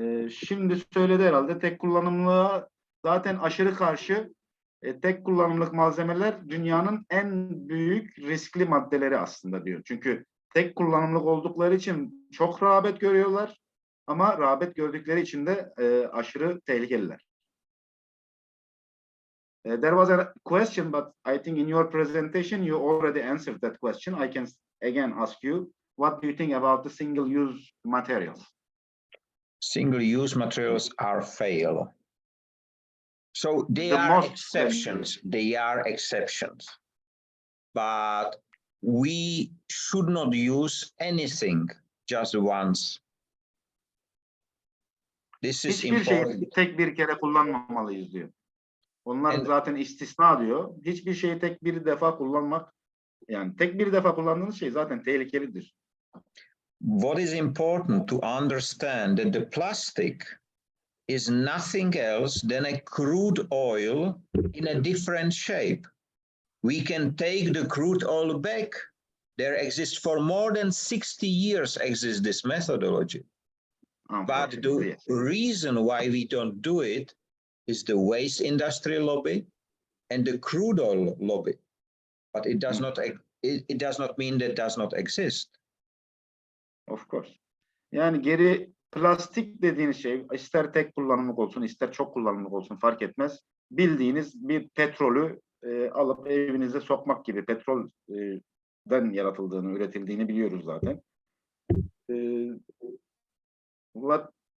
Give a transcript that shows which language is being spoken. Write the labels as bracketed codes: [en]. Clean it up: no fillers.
[tr] Şimdi söyledi herhalde tek kullanımlığa zaten aşırı karşı. Tek kullanımlık malzemeler dünyanın en büyük riskli maddeleri aslında diyor. Çünkü tek kullanımlık oldukları için çok rağbet görüyorlar ama rağbet gördükleri için de aşırı tehlikeliler. [en] There was a question, but I think in your presentation you already answered that question. I can again ask you, what do you think about the single-use materials? Single-use materials are fail. So they are exceptions. They are exceptions. But we should not use anything just once. This is [tr] Hiçbir [en] important. [tr] şeyi tek bir kere kullanmamalıyız diyor. Onlar zaten istisna diyor. Hiçbir şeyi tek bir defa kullanmak, yani tek bir defa kullandığınız şey zaten tehlikelidir. [en] What is important to understand that the plastic is nothing else than a crude oil in a different shape. We can take the crude oil back. There exists for more than 60 years exists this methodology. But the reason why we don't do it is the waste industry lobby and the crude oil lobby. But it does not it does not mean that does not exist. Of course. [tr] Yani geri plastik dediğiniz şey ister tek kullanımlık olsun ister çok kullanımlık olsun fark etmez. Bildiğiniz bir petrolü alıp evinize sokmak gibi, petrolden yaratıldığını, üretildiğini biliyoruz zaten. What